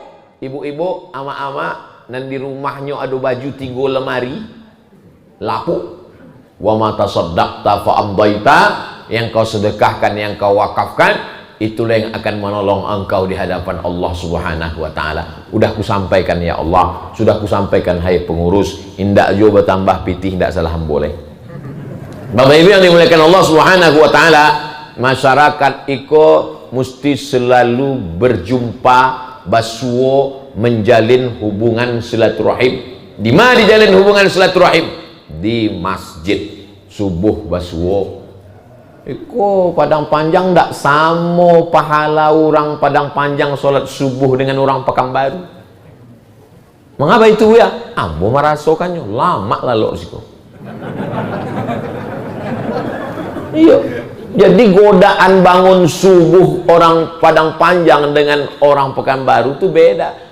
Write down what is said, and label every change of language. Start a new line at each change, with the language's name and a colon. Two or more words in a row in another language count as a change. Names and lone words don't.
Indonesian: Ibu-ibu, ama-ama, dan di rumahnya ada baju 3 lemari lapuk.
Arabic: Wa ma tasaddaqta fa'amdaita,
Indonesian: yang kau sedekahkan, yang kau wakafkan, itulah yang akan menolong engkau di hadapan Allah
Arabic: Subhanahu wa taala.
Indonesian: Udah ku sampaikan ya Allah, sudah ku sampaikan hai pengurus,
Minangkabau: indak jo bertambah pitih, ndak salah boleh.
Indonesian: Bapak Ibu yang dimuliakan Allah
Arabic: Subhanahu wa taala,
Indonesian: masyarakat iko mesti selalu berjumpa, basuo, menjalin hubungan silaturahim. Di mana dijalin hubungan silaturahim? Di masjid. Subuh basuo. Iko Padang Panjang ndak sama pahala orang Padang Panjang sholat subuh dengan orang Pekanbaru. Mengapa itu ya?
Minangkabau: Ambo merasakannya lama lalu siko.
Indonesian: Iya. Jadi godaan bangun subuh orang Padang Panjang dengan orang Pekanbaru itu beda.